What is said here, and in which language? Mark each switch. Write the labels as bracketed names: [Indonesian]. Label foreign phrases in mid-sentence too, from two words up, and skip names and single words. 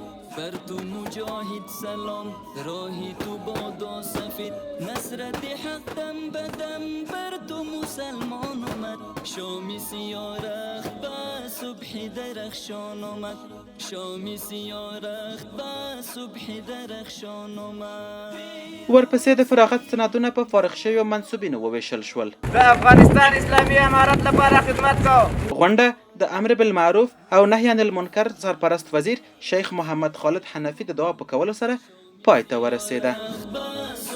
[Persian] بر تو مجاهد سلام، راهی تو بادا سفید. نصرت حق دم بدم بر تو مسلمان آمد. شامی سیاه رخت با صبح درخشان آمد. شامی سیاه رخت با صبح درخشان آمد. [Pashto] ورپسې د فراغت سندونه په فارغ شویو منصوبینو وویشل شول. د افغانستان اسلامي امارت لپاره خدمت کوم. غونډه د امر بالمعروف او نهي عن المنکر سرپرست وزیر شیخ محمد خالد حنفي د دعا په کولو سره پای ته ورسېده.